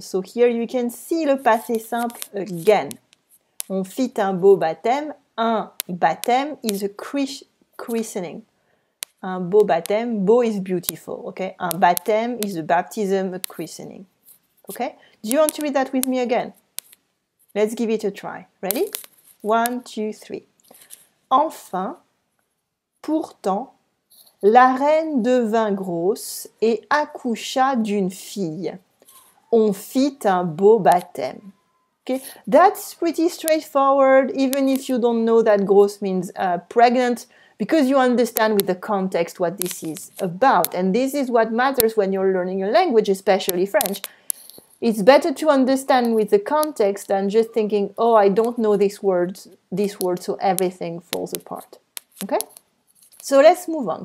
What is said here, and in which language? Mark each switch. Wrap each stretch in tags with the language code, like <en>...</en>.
<en>So here you can see</en> <fr>le passé simple again. On fit un beau baptême.</fr> <en>Un baptême is a christening. Un beau baptême, beau is beautiful, okay? Un baptême is a baptism, a christening, okay? Do you want to read that with me again? Let's give it a try. Ready? 1, 2, 3.</en> <fr>Enfin, pourtant, la reine devint grosse et accoucha d'une fille. On fit un beau baptême.</fr> <en>Okay, that's pretty straightforward, even if you don't know that grosse means pregnant, because you understand with the context what this is about. And this is what matters when you're learning a language, especially French. It's better to understand with the context than just thinking, oh, I don't know this word, so everything falls apart. Okay? So let's move on.</en>